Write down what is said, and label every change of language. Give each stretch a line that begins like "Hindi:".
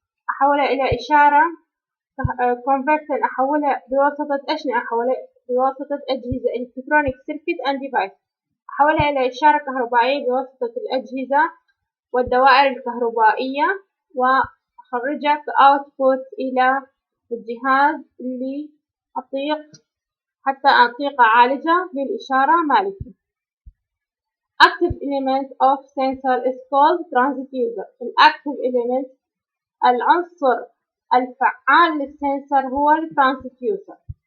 Arabic: أحولها إلى إشارة conversion، أحولها بواسطة بواسطة أجهزة
English: electronic circuit and device،
Arabic: أحولها إلى إشارة كهربائية بواسطة الأجهزة والدوائر الكهربائية، وأخرجها كoutput إلى الجهاز اللي أطيق حتى طريقة عالجة للإشارة مالتي.
English: Active element of sensor is called transducer.
Arabic: الactive element العنصر الفعال للسنسر هو الترانسديوسر.